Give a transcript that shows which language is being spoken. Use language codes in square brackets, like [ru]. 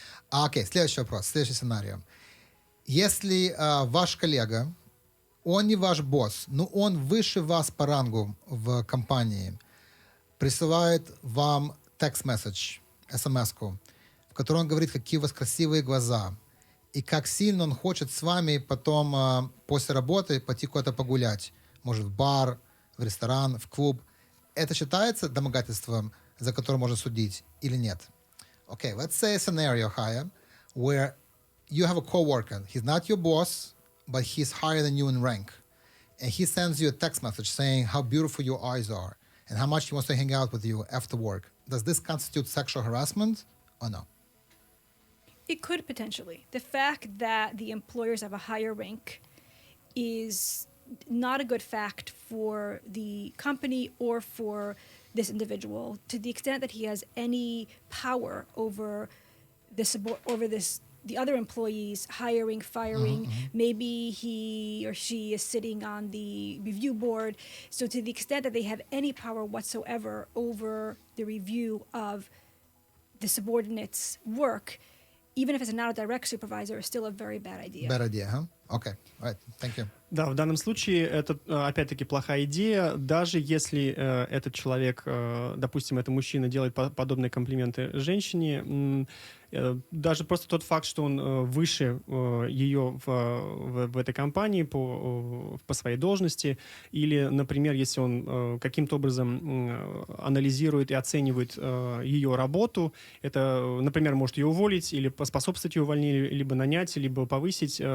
[ru] Окей, следующий вопрос, следующий сценарий. Если ваш коллега, он не ваш босс, но он выше вас по рангу в компании, присылает вам текст-месседж, смс-ку, в котором он говорит, какие у вас красивые глаза, и как сильно он хочет с вами потом после работы пойти куда-то погулять, может, в бар, в ресторан, в клуб, это считается домогательством, за которое можно судить, или нет? [en] Okay, let's say a scenario, Chaya, where you have a coworker. He's not your boss, but he's higher than you in rank. And he sends you a text message saying how beautiful your eyes are and how much he wants to hang out with you after work. Does this constitute sexual harassment or no? It could potentially. The fact that the employers have a higher rank is not a good fact for the company or for this individual, to the extent that he has any power over the other employees, hiring, firing. Maybe he or she is sitting on the review board. So to the extent that they have any power whatsoever over the review of the subordinate's work, even if it's not a direct supervisor, it's still a very bad idea. Bad idea, huh? Okay, all right, thank you. [ru] Да, в данном случае это, опять-таки, плохая идея, даже если этот человек, допустим, это мужчина, делает подобные комплименты женщине, даже просто тот факт, что он выше ее в этой компании по своей должности, или, например, если он каким-то образом анализирует и оценивает ее работу, это, например, может ее уволить или поспособствовать ее увольнению, либо нанять, либо повысить.